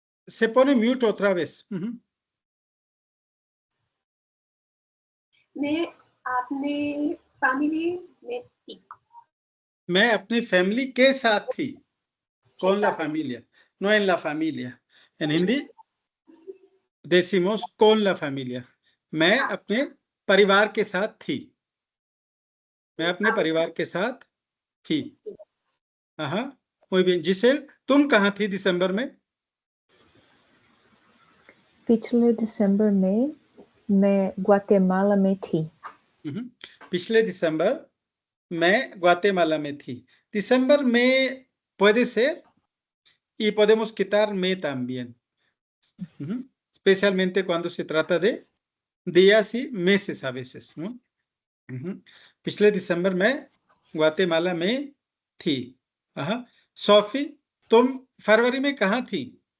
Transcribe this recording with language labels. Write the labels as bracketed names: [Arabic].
[Spanish] Se pone mute otra vez. [Hindi] मैं अपने family में थी. मैं अपनी फैमिली के साथ थी. [Spanish] Con la familia, no en la familia. En hindi decimos con la familia. [Hindi] मैं अपने परिवार के साथ थी. मैं अपने परिवार के साथ थी. [Spanish] muy bien. [Hindi] Giselle, तुम कहाँ थी दिसंबर में? पिछले दिसंबर में मैं ग्वाटेमाला में थी. पिछले दिसंबर मैं ग्वाटेमाला में थी. [Spanish] Disember में puede ser y podemos quitar me también. Especialmente cuando se trata de días y meses a veces, ¿no? [Hindi] पिछले दिसंबर में ग्वाटेमाला में थी. सोफी, तुम फरवरी में कहाँ थी?